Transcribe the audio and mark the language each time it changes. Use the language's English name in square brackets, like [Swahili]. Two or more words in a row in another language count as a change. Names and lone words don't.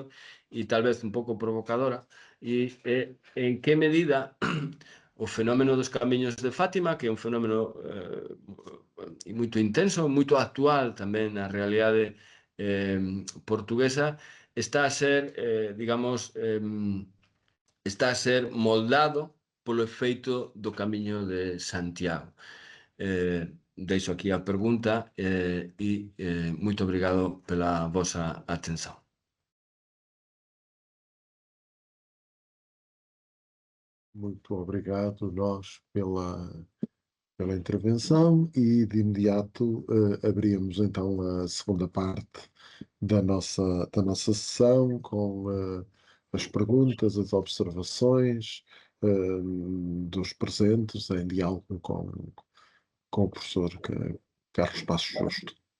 [Galician] e tal vez un pouco provocadora, e en que medida o fenómeno dos camiños de Fátima, que é un fenómeno moito intenso, moito actual tamén na realidade portuguesa, está a ser, digamos, está a ser moldado polo efeito do Camiño de Santiago. Deixo aquí a pregunta e moito obrigado pela vosa atención. [Portuguese] Muito obrigado nós pela pela intervenção e de imediato abrimos então a segunda parte da nossa sessão com as perguntas, as observações dos presentes em diálogo com o professor Carlos Passos Justo.